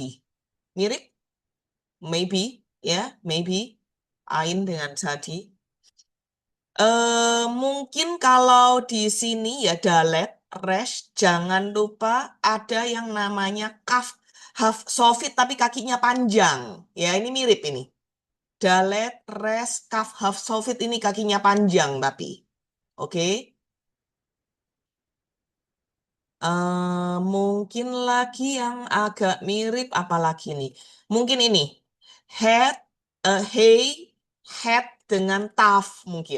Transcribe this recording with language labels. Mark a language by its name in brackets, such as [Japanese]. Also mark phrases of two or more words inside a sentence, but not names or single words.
[Indonesian] Mirip? Maybe. Ya, maybe. Ain dengan sadi. Mungkin kalau di sini ya dalet, resh, jangan lupa ada yang namanya kaf, haf, sofit tapi kakinya panjang. Ya, ini mirip ini. Dalet, resh, kaf, haf, sofit ini kakinya panjang tapi. Oke. Mungkin lagi yang agak mirip apalagi nih. Mungkin ini. Head, hey, head dengan taf mungkin.